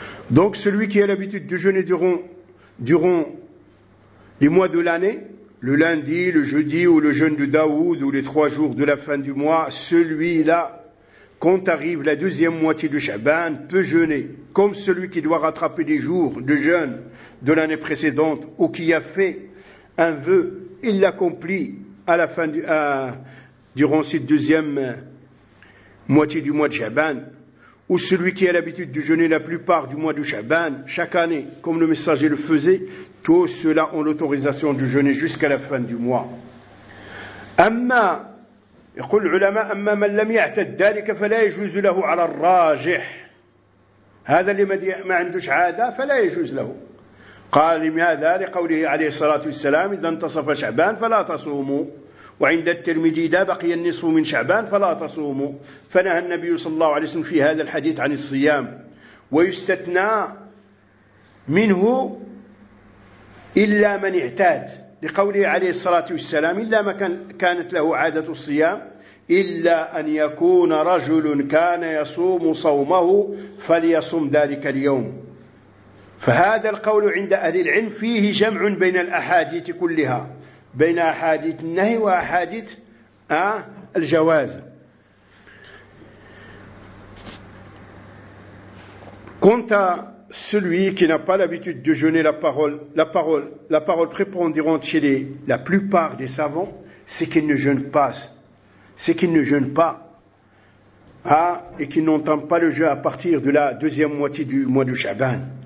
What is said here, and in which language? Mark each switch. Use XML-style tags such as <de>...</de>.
<fr>Donc celui qui a l'habitude de jeûner durant les mois de l'année, le lundi, le jeudi ou le jeûne de Daoud ou les trois jours de la fin du mois, celui-là, quand arrive la deuxième moitié de Chaban, peut jeûner, comme celui qui doit rattraper des jours de jeûne de l'année précédente ou qui a fait un vœu, il l'accomplit à la fin durant cette deuxième moitié du mois de Chaban. Ou celui qui a l'habitude de jeûner la plupart du mois de Chaban, chaque année, comme le messager le faisait, tous ceux-là ont l'autorisation de jeûner jusqu'à la fin du mois.</fr> <ar>Amma, يقول العلماء, أما من لم يعتد ذلك فلا يجوز له على الراجح. هذا اللي ما عندوش عادة فلا يجوز له. قال لماذا لقوله عليه الصلاة والسلام إذا انتصف شعبان فلا تصوموا. وعند الترمذي دا بقي النصف من شعبان فلا تصوموا. فنهى النبي صلى الله عليه وسلم في هذا الحديث عن الصيام. ويستثنى منه إلا من اعتاد لقوله عليه الصلاة والسلام إلا ما كانت له عادة الصيام إلا أن يكون رجل كان يصوم صومه فليصوم ذلك اليوم. فهذا القول عند أهل العلم فيه جمع بين الأحاديث كلها, بين أحاديث النهي وأحاديث الجواز.</ar> <fr>كنت celui qui n'a pas l'habitude de jeûner, la parole prépondérante chez la plupart des savants, c'est qu'il ne jeûne pas. C'est qu'il ne jeûne pas. Et qu'il n'entend pas le jeûne à partir de la deuxième moitié du mois de Chaban.</fr>